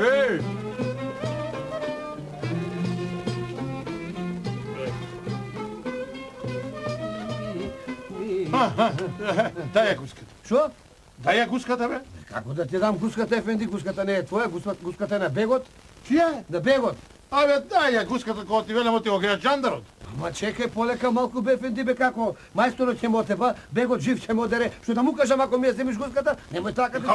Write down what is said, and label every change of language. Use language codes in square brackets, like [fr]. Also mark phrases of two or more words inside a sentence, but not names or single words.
[mk] Ей! Дай я гуската. Шо? Дай я гуската, бе. Како да ти дам гуската, ефенди? Гуската не е твоја, гуската е на бегот. Чија е? На бегот. Абе, дай ја гуската кога ти велам, ти го гледаш жандарот. Ама чекај полека малку бе, ефенди, бе, како? Мајсторот ќе мо отеба, бегот жив ќе мо одере. Што да му кажам ако ми ја земиш гуската? Немој така да